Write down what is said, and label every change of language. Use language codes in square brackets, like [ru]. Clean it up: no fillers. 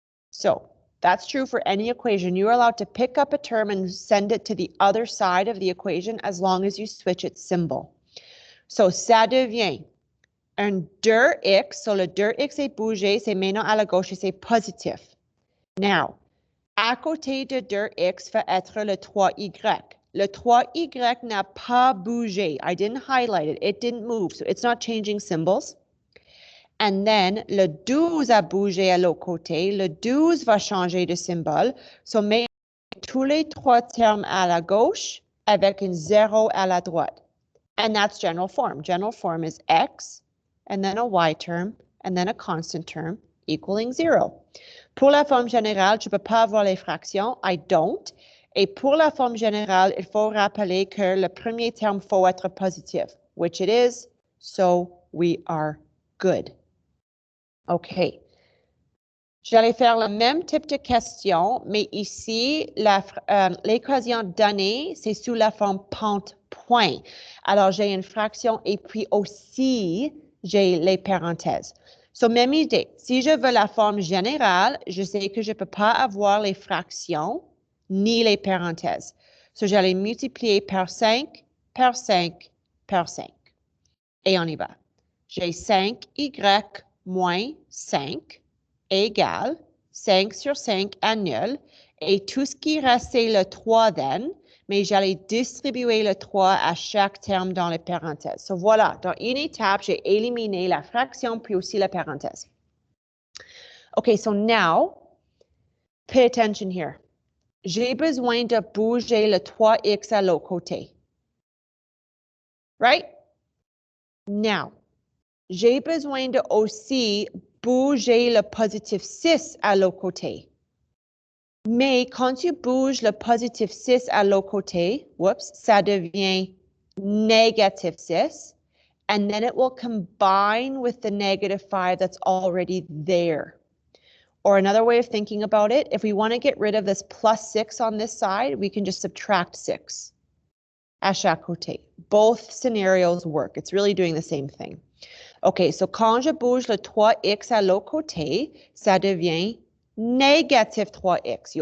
[en] So that's true for any equation. You're allowed to pick up a term and send it to the other side of the equation as long as you switch its symbol. [fr] So ça devient un 2x, so le 2x est bougé, c'est maintenant à la gauche et c'est positif. Now, à côté de 2x va être le 3y. Le 3y n'a pas bougé. [en] I didn't highlight it. It didn't move, so it's not changing symbols. And then, [fr] le 12 a bougé à l'autre côté. Le 12 va changer de symbole. So, mais tous les 3 termes à la gauche avec un 0 à la droite. [en] And that's general form. General form is x, and then a y term, and then a constant term equaling 0. [fr] Pour la forme générale, je ne peux pas avoir les fractions. [en] I don't. [fr] Et pour la forme générale, il faut rappeler que le premier terme faut être positif, [en] which it is, so we are good. OK. [fr] J'allais faire le même type de question, mais ici, l'équation donnée, c'est sous la forme pente-point. Alors, j'ai une fraction et puis aussi, j'ai les parenthèses. So, même idée. Si je veux la forme générale, je sais que je ne peux pas avoir les fractions ni les parenthèses. So, j'allais multiplier par 5, par 5, par 5. Et on y va. J'ai 5y moins 5 égale 5 sur 5 annule. Et tout ce qui reste, c'est le 3 then. Mais j'allais distribuer le 3 à chaque terme dans les parenthèses. So voilà, dans une étape, j'ai éliminé la fraction puis aussi la parenthèse. [en] OK, so now, pay attention here. [fr] J'ai besoin de bouger le 3x à l'autre côté. Right? Now, j'ai besoin de aussi bouger le positif 6 à l'autre côté. Mais quand tu bouges le positif 6 à l'autre côté, whoops, ça devient negative 6. [en] And then it will combine with the negative 5 that's already there. Or another way of thinking about it, if we want to get rid of this plus 6 on this side, we can just subtract 6 [fr] à chaque côté. [en] Both scenarios work. It's really doing the same thing. [fr] OK, so quand je bouge le 3x à l'autre côté, ça devient negative 3x.